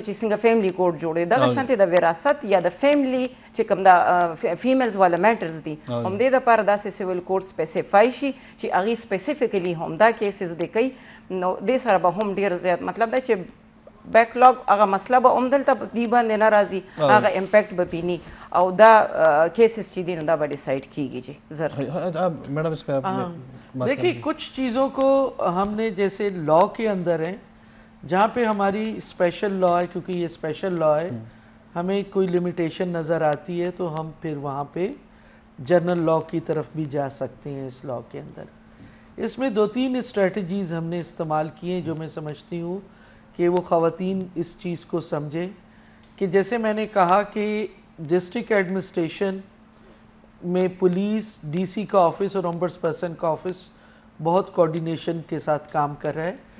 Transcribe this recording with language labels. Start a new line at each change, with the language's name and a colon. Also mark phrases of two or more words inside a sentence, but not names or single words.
Pashto: چې څنګه
English: family code
Pashto: جوړي دغه شانتي د وراثت یا د فیملی چې کوم دا فیمیلز والا میټرز دي هم دې دپاره داسې
English: civil code
Pashto: سپیسیفای شي چې هغې سپیسیفیکلی هم دا کیسز دی کوي نو دې سره به هم ډېر زیات مطلب دا چې
English: back log
Pashto: هغه مسله به هم دلته دې باندې نه راځي هغه امپیکټ به پینی او دا کیسز چې دي نو دا به ډیسائڈ کیږي جی زر
Urdu: میڈم اس پہ آپ دیکھیے کچھ چیزوں کو ہم نے جیسے لا کے اندر ہیں جہاں پہ ہماری
English: special law
Urdu: ہے کیونکہ یہ
English: special law
Urdu: ہے ہمیں کوئی لمیٹیشن نظر آتی ہے تو ہم پھر وہاں پہ
English: general law
Urdu: کی طرف بھی جا سکتے ہیں اس لا کے اندر اس میں 2-3 اسٹریٹجیز ہم نے استعمال کی ہیں جو میں سمجھتی ہوں کہ وہ خواتین اس چیز کو سمجھیں کہ جیسے میں نے کہا کہ
English: district administration
Urdu: میں پولیس ڈی سی کا آفس اور
English: ombuds person
Urdu: کا آفس بہت کوارڈینیشن کے ساتھ کام کر رہا ہے